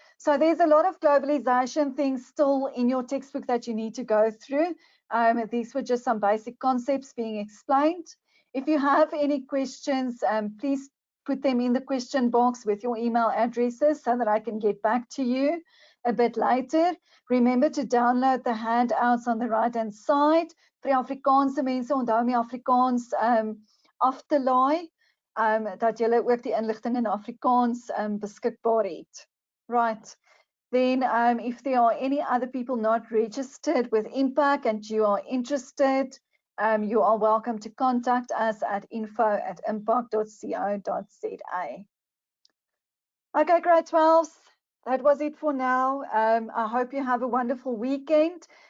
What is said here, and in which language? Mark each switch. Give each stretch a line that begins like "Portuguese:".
English: So there's a lot of globalization things still in your textbook that you need to go through. These were just some basic concepts being explained. If you have any questions, please put them in the question box with your email addresses so that I can get back to you a bit later. Remember to download the handouts on the right-hand side.
Afrikaans: Vir die Afrikaanse mense, onthou om die Afrikaans af te laai, dat julle ook die inligting in Afrikaans beskikbaar het.
English: Right. Then if there are any other people not registered with Impact and you are interested, you are welcome to contact us at info@impact.co.za. Okay, grade 12s, that was it for now. I hope you have a wonderful weekend.